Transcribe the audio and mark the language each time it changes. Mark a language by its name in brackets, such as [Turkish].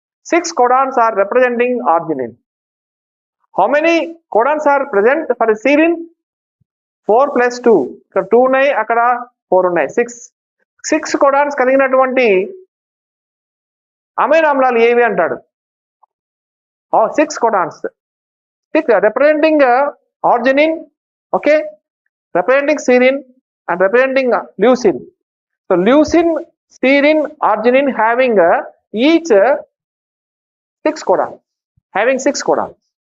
[English] 6 codons are representing arginine. How many codons are present for serine? [Telugu] 4 plus 2. ఇక్కడ 2 ఉన్నాయి, అక్కడ 4 ఉన్నాయి. 6 codons కలిగినటువంటి అమైనో ఆమ్లాలు ఏవి అంటాడు? [English] 6 codons. 6 representing arginine, okay, representing serine and representing leucine. So leucine, serine, arginine having each 6 codons, having 6 codons.